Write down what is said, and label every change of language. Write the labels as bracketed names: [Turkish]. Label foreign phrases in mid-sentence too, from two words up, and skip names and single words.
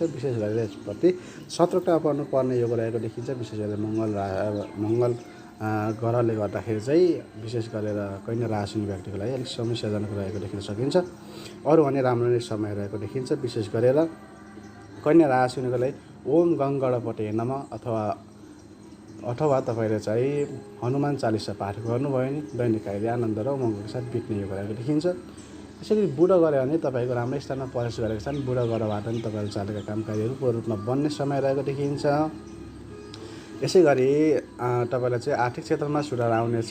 [Nepali] विशेष गरेर यसप्रति सतर्कता पर्नुपर्ने योग रहेको देखिन्छ। विशेष गरेर मङ्गल ग्रहले गर्दाखेरि चाहिँ विशेष गरेर कन्या राशि व्यक्तिको लागि अलिक समस्याजनक रहेको देख्न सकिन्छ। अरू भने राम्रो नै समय रहेको देखिन्छ। विशेष गरेर कन्या राशि लागि [Sanskrit] ओम गङ्गणपते नमः [Nepali] अथवा तपाईँले चाहिँ हनुमान चालिसा पाठ गर्नुभयो भने दैनिक कार्य आनन्द र उमङ्गको साथ बित्ने योग रहेको देखिन्छ। यसरी बुध गऱ्यो भने तपाईँको राम्रो स्थानमा प्रवेश गरेको छन्। बुध ग्रहबाट पनि तपाईँले चालेका काम कार्यहरू पूर्ण रूपमा बन्ने समय रहेको देखिन्छ। यसै गरी तपाईँलाई चाहिँ आर्थिक क्षेत्रमा सुधार आउनेछ।